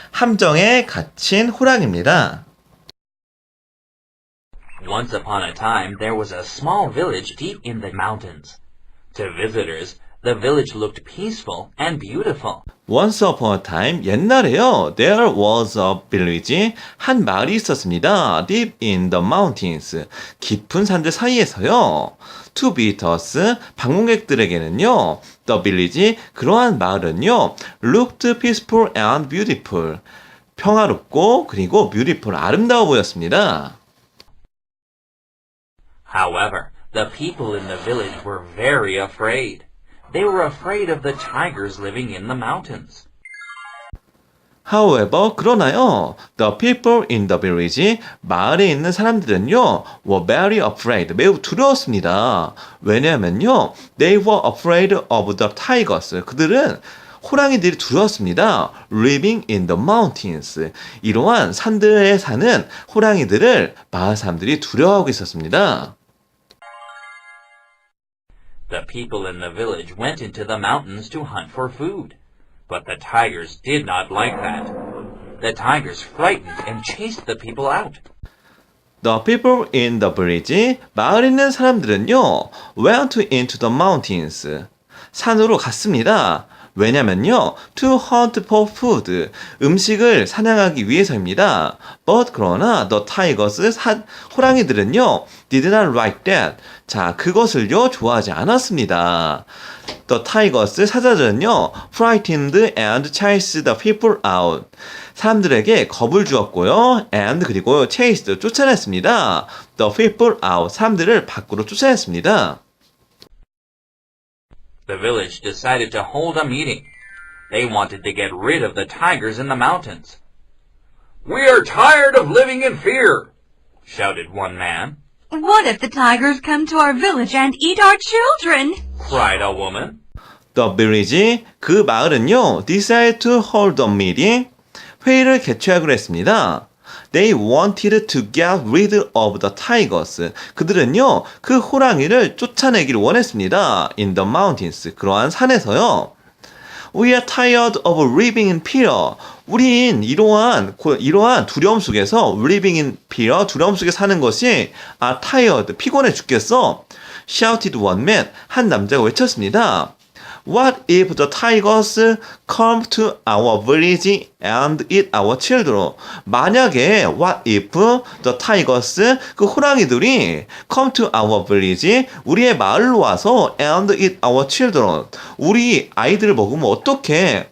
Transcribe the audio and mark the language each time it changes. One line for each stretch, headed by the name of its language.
Korean: 함정에 갇힌 호랑입니다.
English: Once upon a time, there was a small village deep in the mountains. To visitors, the village looked peaceful and beautiful. Once upon a time,
Korean: 옛날에요.
English: There was a village.
Korean: 한 마을이 있었습니다.
English: Deep in the mountains.
Korean: 깊은 산들 사이에서요.
English: To visitors,
Korean: 방문객들에게는요.
English: The village,
Korean: 그러한 마을은요.
English: Looked peaceful and beautiful.
Korean: 평화롭고 그리고
English: beautiful,
Korean: 아름다워 보였습니다.
English: However, the people in the village were very afraid. They were afraid of the tigers living in the mountains. However,
Korean: 그러나요,
English: the people in the village,
Korean: 마을에 있는 사람들은요,
English: were very afraid,
Korean: 매우 두려웠습니다. 왜냐하면요,
English: they were afraid of the tigers.
Korean: 그들은 호랑이들이 두려웠습니다.
English: Living in the mountains.
Korean: 이러한 산들에 사는 호랑이들을 마을 사람들이 두려워하고 있었습니다.
English: The people in the village went into the mountains to hunt for food. But the tigers did not like that. The tigers frightened and chased the people out. The people in the village,
Korean: 마을에 있는 사람들은요,
English: went into the mountains.
Korean: 산으로 갔습니다. 왜냐면요,
English: to hunt for food,
Korean: 음식을 사냥하기 위해서입니다.
English: But
Korean: 그러나
English: the tigers,
Korean: 호랑이들은요,
English: did not like that.
Korean: 자, 그것을요, 좋아하지 않았습니다.
English: The tigers,
Korean: 사자들은요,
English: frightened and chased the people out.
Korean: 사람들에게 겁을 주었고요, and 그리고
English: chased,
Korean: 쫓아냈습니다.
English: The people out,
Korean: 사람들을 밖으로 쫓아냈습니다.
English: The village decided to hold a meeting. They wanted to get rid of the tigers in the mountains. "We are tired of living in fear," shouted one man. What if the tigers come to our village and eat our children? Cried a woman. The village,
Korean: 그 마을은요,
English: decided to hold a meeting,
Korean: 회의를 개최하기로 했습니다.
English: They wanted to get rid of the tigers.
Korean: 그들은요, 그 호랑이를 쫓아내기를 원했습니다.
English: In the mountains.
Korean: 그러한 산에서요.
English: We are tired of living in fear.
Korean: 우린 이러한 두려움 속에서
English: living in fear,
Korean: 두려움 속에 사는 것이
English: are tired,
Korean: 피곤해 죽겠어.
English: Shouted one man,
Korean: 한 남자가 외쳤습니다.
English: What if the tigers come to our village and eat our children?
Korean: 만약에
English: what if the tigers,
Korean: 그 호랑이들이
English: come to our village,
Korean: 우리의 마을로 와서
English: and eat our children,
Korean: 우리 아이들을 먹으면 어떡해?